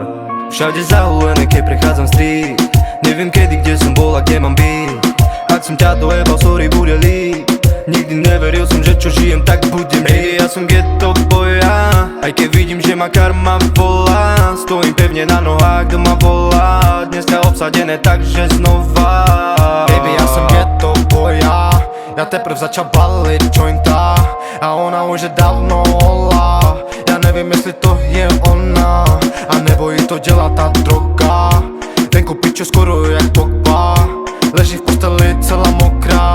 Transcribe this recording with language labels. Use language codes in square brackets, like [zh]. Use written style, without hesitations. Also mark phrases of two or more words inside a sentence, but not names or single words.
[sk] Všade zahulené, keď prechádzam street. Neviem kedy, kde som bol a kde mám byť. Ak som ťa dojebal, sorry, bude líp. Nikdy neveril som, že čo žijem, tak budem žiť. Ja som [en] ghetto boy, [sk] aj keď vidím, že ma karma volá. Stojím pevne na nohách, kto ma volá. Dneska obsadené, takže znova. Baby, [cs] já jsem [en] ghetto boy, [cs] já teprv začal balit jointa. A ona už je dávno hola. Já nevím, jestli to je ona, a nebo jí to dělá ta droga. Venku pičo skoro jak Pogba. Leží v posteli celá mokrá.